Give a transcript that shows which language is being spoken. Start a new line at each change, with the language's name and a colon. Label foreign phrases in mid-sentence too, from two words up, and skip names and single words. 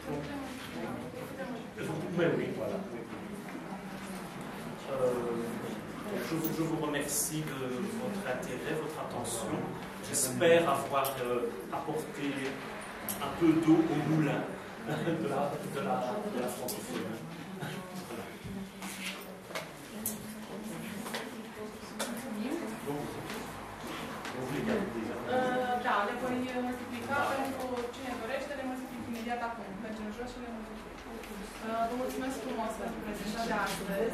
French: Mais oui, voilà. Je vous remercie de votre intérêt, votre attention. J'espère avoir apporté un peu d'eau au moulin de la francophonie.
Romanian: Da, le voi multiplica pentru cine dorește, le multiplic imediat acum. Mergem jos și le multiplic. Vă mulțumesc frumos pentru prezentarea de astăzi.